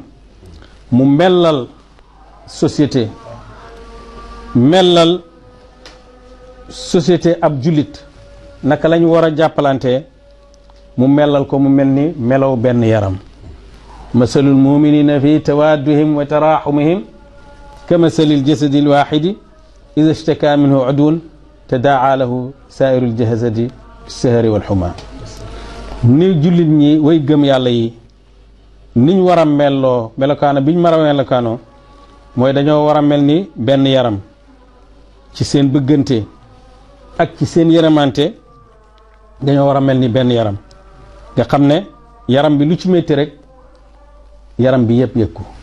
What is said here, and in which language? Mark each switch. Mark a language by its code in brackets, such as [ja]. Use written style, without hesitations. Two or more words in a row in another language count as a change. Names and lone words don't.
[wo] mu mellal société mellal société ab jullit naka lañu war a jàppalante mu mellal ko mu mel ni melaw benn yaram [ar] مثل المؤمنين في توادهم و تراحمهم ك مثل الجسد الواحد إذا اشتكى منه عضو تداعى له سائر الجسد سهر [wo] walxuma ni jullit ñi way gëm yàlla yi niñ war a melloo melokaano biñ mar a melokaano mooy dañoo war a mel ni benn yaram ci seen bëggante ak ci seen yërëmante dañoo war a mel ni benn yaram nga xam ne yaram bi lu ci métti rek yaram bi yëpp yëg ko